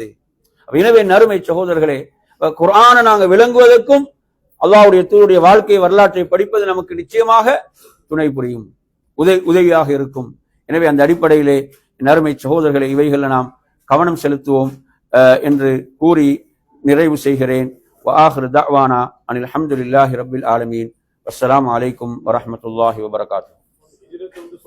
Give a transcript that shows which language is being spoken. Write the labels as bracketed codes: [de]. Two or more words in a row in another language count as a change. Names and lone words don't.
[ta] எனவே நறுமை சகோதரர்களே, குர்ஆனை நாங்க விளங்குவதற்கும் அல்லாஹ்வுடைய தூதருடைய வாழ்க்கை வரலாற்றை படிப்பது நமக்கு நிச்சயமாக துணை புரியும், உதவியாக இருக்கும். எனவே அந்த அடிப்படையிலே நறுமை சகோதரர்களை இவைகளில் நாம் கவனம் செலுத்துவோம் என்று கூறி நிறைவு செய்கிறேன். [ar] وآخر دعوانا أن الحمد لله رب العالمين والسلام عليكم ورحمة الله وبركاته.